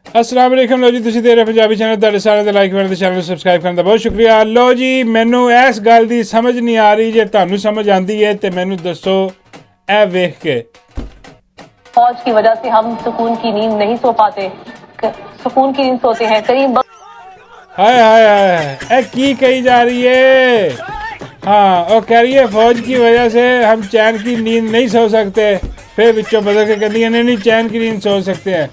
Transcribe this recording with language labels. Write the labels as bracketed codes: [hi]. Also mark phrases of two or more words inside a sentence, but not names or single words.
[ar] السلام عليكم. [pa] ਲੋ ਜੀ ਤੁਸੀਂ ਦੇਖ ਰਹੇ ਪੰਜਾਬੀ ਚੈਨਲ, ਤੁਹਾਡੇ ਸਾਰਿਆਂ ਦਾ ਲਾਈਕ ਕਰਨ ਤੇ ਚੈਨਲ ਸਬਸਕ੍ਰਾਈਬ ਕਰਨ ਦਾ ਬਹੁਤ ਸ਼ੁਕਰੀਆ। ਲੋ ਜੀ ਮੈਨੂੰ ਇਸ ਗੱਲ ਦੀ ਸਮਝ ਨਹੀਂ ਆ ਰਹੀ, ਜੇ ਤੁਹਾਨੂੰ ਸਮਝ ਆਉਂਦੀ ਹੈ ਤੋ ਮੈਨੂੰ ਦੱਸੋ ਏ ਵੇਖ ਕੇ। [hi] फौज की वजह से हम सुकून की नींद नहीं सो पाते, सुकून की नींद सोते हैं करीम। [pa] ਹਾਏ ਹਾਏ ਹਾਏ, ਏ ਕੀ ਕਹੀ ਜਾ ਰਹੀ ਹੈ? [hi] हाँ, और कह रही है फौज की वजह से हम चैन की नींद नहीं सो सकते, फिर बिचों बदल के कहती है नहीं चैन की नींद सो सकते हैं।